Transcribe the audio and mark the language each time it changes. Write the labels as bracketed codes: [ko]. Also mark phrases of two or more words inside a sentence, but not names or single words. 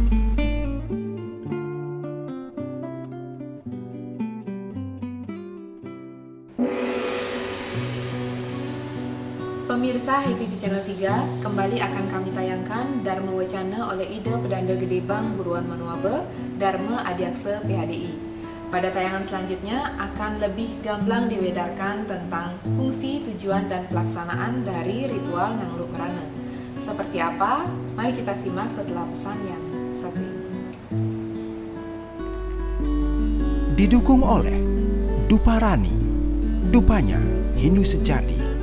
[id] Pemirsa HiTV Channel 3, kembali akan kami tayangkan Dharma Wacana oleh Ida Pedanda Gede Bang Buruan Manuabe, Dharma Adiaksa PHDI. Pada tayangan selanjutnya akan lebih gamblang diwedarkan tentang fungsi, tujuan, dan pelaksanaan dari ritual Nangluk Merana. Seperti apa? Mari kita simak setelah pesan yang satu ini. Didukung oleh Duparani, Dupanya Hindu Sejati.